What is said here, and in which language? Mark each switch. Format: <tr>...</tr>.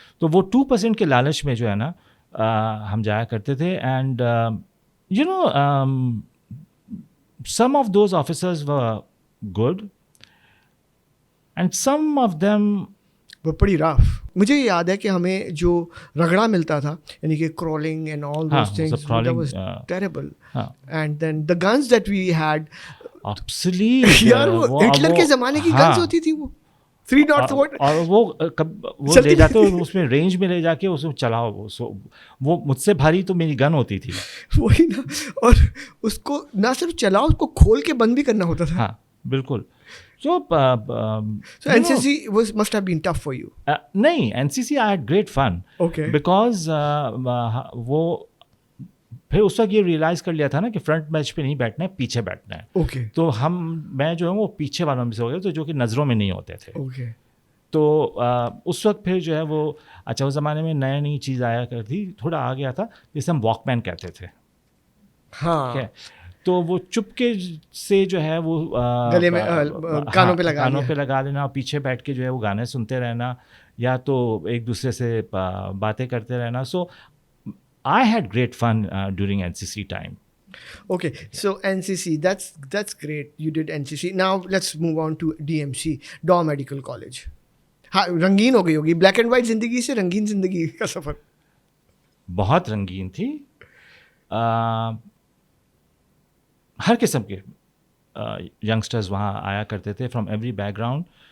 <hi>तो वो 2% के लालच में जो है ना हम जाया करते थे.</hi> <en>and you know some of those officers were good and some of them</en> <hi>वो बड़ी रफ. मुझे याद है कि हमें जो रगड़ा मिलता था, यानी कि</hi> <en>crawling and all those</en> <hi>हाँ,</hi> <en>things,</en> <hi>सब crawling,</hi> <en>that was terrible.</en> <hi>हाँ</hi> <en>And then the guns that we had, obsolete.</en> <hi>यार वो हिटलर के ज़माने की guns होती थी वो 3 what. और वो चलती ले जाते थी. हो उसमें रेंज में ले जाके उसमें चलाओ. वो मुझसे भारी तो मेरी गन होती थी. वही ना, और उसको ना सिर्फ चलाओ, उसको खोल के बंद भी करना होता था. हाँ बिल्कुल. So</hi> <en>NCC must have been tough for you. नहीं, NCC I had great fun. Okay.</en> <hi>Because वो फिर उस वक्त ये रियलाइज़ कर लिया था ना कि फ्रंट बेंच पे नहीं बैठना है, पीछे बैठना है.</hi> <en>Okay.</en> <hi>तो मैं जो है वो पीछे वालों में से हो गए, तो जो कि नज़रों में नहीं होते थे.</hi> <en>Okay.</en> <hi>तो उस वक्त फिर जो है वो अच्छा उस ज़माने में नई चीज़ आया करती, थोड़ा आ गया था जिसे हम वॉकमैन कहते थे. हाँ. ठीक है. तो वो चुपके से जो है वो गले में कानों पे लगा लेना और पीछे बैठ के जो है वो गाने सुनते रहना या तो एक दूसरे से बातें करते रहना.</hi> <en>So I had great fun during NCC time. Okay, so NCC, that's great. You did NCC. Now let's move on to DMC, Daw Medical College.</en> <hi>हाँ, रंगीन हो गई होगी. ब्लैक एंड वाइट जिंदगी से रंगीन जिंदगी का सफर. बहुत रंगीन थी. हर किस्म के यंगस्टर्स वहाँ आया करते थे</hi> <en>From every background.</en>